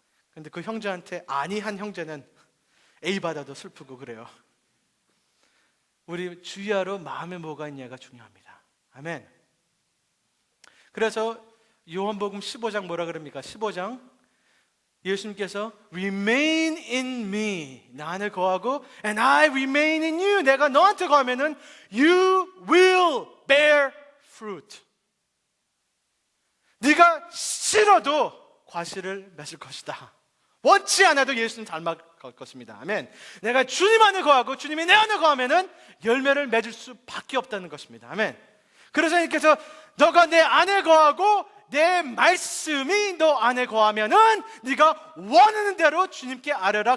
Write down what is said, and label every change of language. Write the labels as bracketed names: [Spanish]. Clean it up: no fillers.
[Korean] 근데 그 형제한테 아니한 형제는 A 받아도 슬프고 그래요. 우리 주의하러 마음에 뭐가 있냐가 중요합니다. 아멘. 그래서 요한복음 15장 뭐라 그럽니까? 15장 예수님께서 [English] remain in me, [Korean] 나 안에 거하고 [English] and I remain in you, [Korean] 내가 너한테 거하면은 [English] you will bear fruit. [Korean] 네가 싫어도 과실을 맺을 것이다. 원치 않아도 예수님 닮아갈 것입니다. 아멘. 내가 주님 안에 거하고 주님이 내 안에 거하면은 열매를 맺을 수밖에 없다는 것입니다. 아멘. 그래서 예수님께서 너가 내 안에 거하고 내 말씀이 너 안에 거하면은 네가 원하는 대로 주님께 아뢰라.